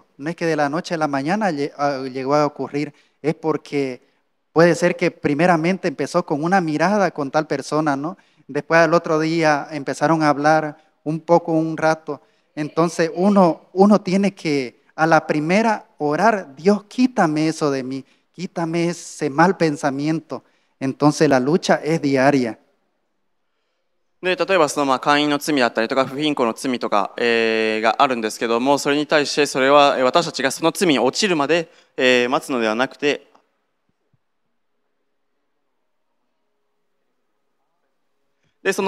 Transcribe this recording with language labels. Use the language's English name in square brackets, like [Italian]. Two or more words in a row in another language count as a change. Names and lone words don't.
[Spanish] No es que de la noche a la mañana llegó a ocurrir, es porque puede ser que primeramente empezó con una mirada con tal persona, ¿no? Después al otro día empezaron a hablar un poco, un rato. Entonces uno tiene que a la primera orar, Dios, quítame eso de mí, quítame ese mal pensamiento. Entonces la lucha es diaria. [Japanese] で、例えば姦淫の罪だったりとか不貧困の罪とか、があるんですけども、それに対してそれは私たちがその罪に落ちるまで、待つのではなくて、で罪、